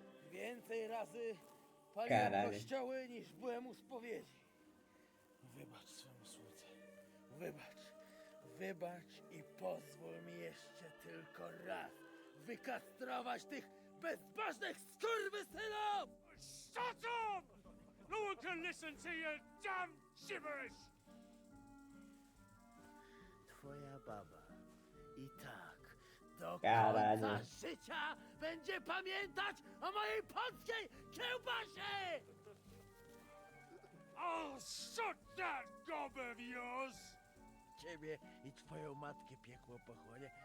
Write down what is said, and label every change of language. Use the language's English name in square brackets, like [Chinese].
[Polish] Więcej razy paliłem [Portuguese] Caralho. [Polish] kościoły niż byłem u spowiedzi. Wybacz swemu słudze. Wybacz. Wybacz i pozwól mi jeszcze tylko raz wykastrować tych bezbożnych skurwysynów! [English] Shut up! No one can listen to your damn gibberish! [Polish] Twoja baba i tak do [Portuguese] Caralho. [Polish] końca życia będzie pamiętać o mojej polskiej kiełbasie! [English] I'll shut that gob of yours! [Polish] Ciebie i twoją matkę piekło pochłonie.